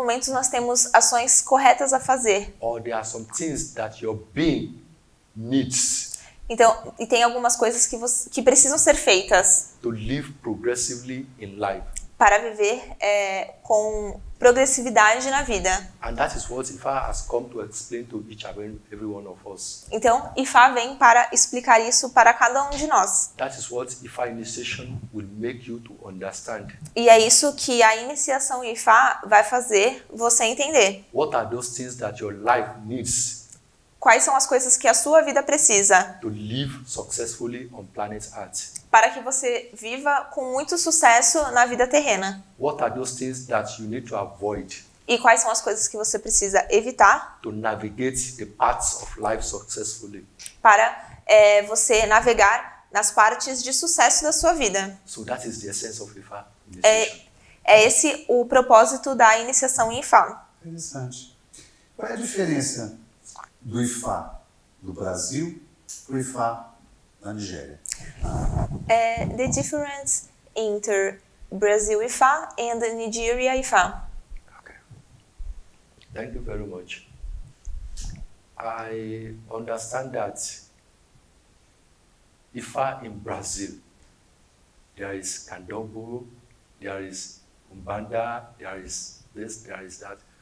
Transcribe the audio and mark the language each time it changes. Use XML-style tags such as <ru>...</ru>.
<pt>nós temos ações corretas a fazer.</pt> <en>or there are some things that your being needs</en> <pt>Então, e tem algumas coisas que precisam ser feitas</pt> <en>to live progressively in life.</en> <pt>para viver com progressividade na vida.</pt> <en>And that is what Ifa has come to explain to each and every one of us.</en> <pt>Então, IFA vem para explicar isso para cada um de nós.</pt> <en>That is what Ifa initiation will make you to understand.</en> <pt>E é isso que a iniciação IFA vai fazer você entender.</pt> <en>What are those things that your life needs</en> <pt>Quais são as coisas que a sua vida precisa</pt> <en>to live successfully on planet Earth?</en> <pt>para que você viva com muito sucesso na vida terrena?</pt> <en>What are those things that you need to avoid</en> <pt>E quais são as coisas que você precisa evitar</pt> <en>to navigate the paths of life successfully?</en> <pt>para você navegar nas partes de sucesso da sua vida?</pt> <en>So that is the essence of Ifa initiation.</en> <pt>É esse o propósito da iniciação em IFA. Interessante. Qual é a diferença do IFA do Brasil para o IFA da Nigéria?</pt> <en>The difference inter Brazil IFA and Nigeria IFA. Okay. Thank you very much. I understand that Ifa in Brazil, there is Candomblé, there is Umbanda, there is this, there is that.</en>